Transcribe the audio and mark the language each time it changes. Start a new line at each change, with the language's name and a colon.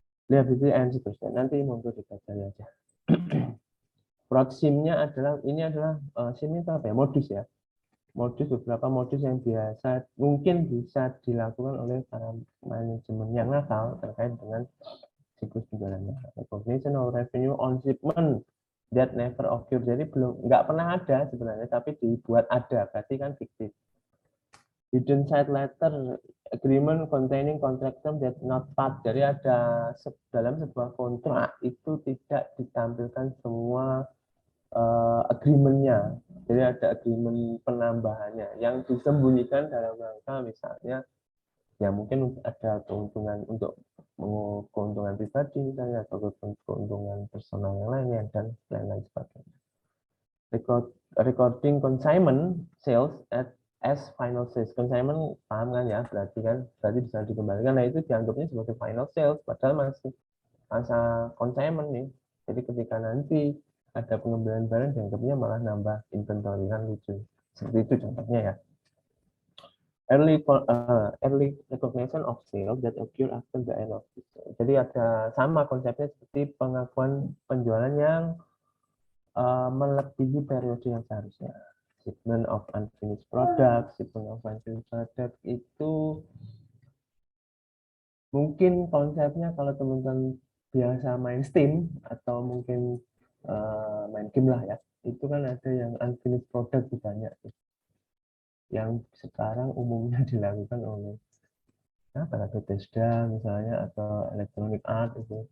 Indonesian: Lihat itu and seterusnya. Nanti monggo dipelajari aja. Proximnya adalah, ini adalah SIM itu apa ya? Modus ya. Modus, beberapa modus yang biasa mungkin bisa dilakukan oleh para manajemen yang nakal terkait dengan siklus penjualannya.
English: Recognition of revenue on shipment that never occur.
Indonesian: Jadi nggak pernah ada sebenarnya, tapi dibuat ada, berarti kan fiktif.
English: Hidden side letter agreement containing contract term that not part.
Indonesian: Jadi ada dalam sebuah kontrak itu tidak ditampilkan semua agreement-nya. Jadi ada agreement penambahannya yang disembunyikan dalam rangka misalnya ya mungkin ada keuntungan untuk keuntungan pribadi misalnya, atau keuntungan personal yang lainnya dan lain-lain sebagainya.
English: Recording consignment sales as final sales.
Indonesian: Consignment paham kan ya, berarti bisa dikembalikan. Nah, itu dianggapnya sebagai final sales padahal masih masa consignment nih. Jadi ketika nanti ada pengembalian barang dianggapnya malah nambah inventory, kan lucu. Seperti itu contohnya ya.
English: Early recognition of sales that occur after the end of the sale.
Indonesian: Jadi ada sama konsepnya seperti pengakuan penjualan yang melebihi periode yang seharusnya.
English: Shipment of unfinished product,
Indonesian: shipment of unfinished product itu mungkin konsepnya kalau teman-teman biasa main Steam atau mungkin main game lah ya, itu kan ada yang unfinished product banyak yang sekarang umumnya dilakukan oleh Bethesda misalnya atau Electronic Arts itu.